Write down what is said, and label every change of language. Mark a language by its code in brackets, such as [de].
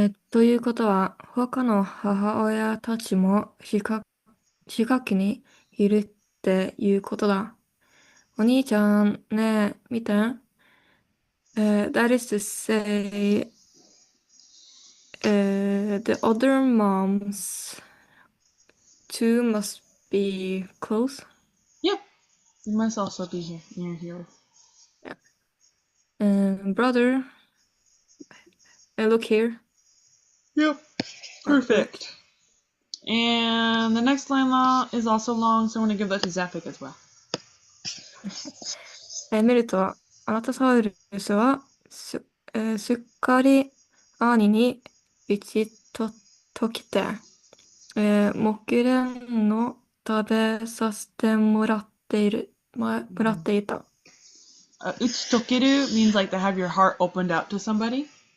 [ja] ということは、他の母親たちも近くにいるっていうことだ。お兄ちゃんね、見て。 [en] That is to say, the other moms too must be close. Yep, it must also be here, near here. Brother, look here. Yep, perfect. And the next line is also long, so I'm going to give that to Zapik as well. [ja] 見ると、アナタサウルスはすっかり兄に打ちときて、木蓮の食べさせてもらっていた。 [en] Uchitokeru means like to have your heart opened out to somebody.